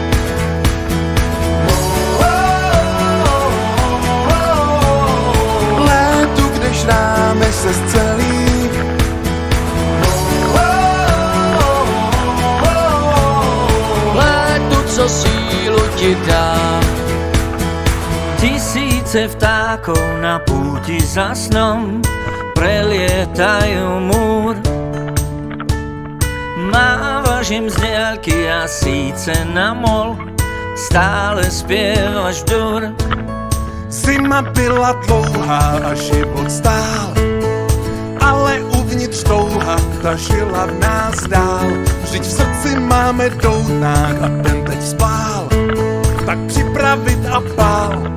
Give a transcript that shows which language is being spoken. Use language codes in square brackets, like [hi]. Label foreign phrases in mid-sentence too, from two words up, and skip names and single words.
[cs] Létu, kde šrámy se zcelí, Létu, co sílu ti dá. [sk] Tisíce vtákov na púti za snom prelietajú múr. Mávaš im z diaľky a síce na mol stále spievaš dur. [cs] Zima byla dlouhá a život stál, ale uvnitř touha tažila v nás dál. Vždyť v srdci máme doutnák a ten teď spál, tak připravit a pál.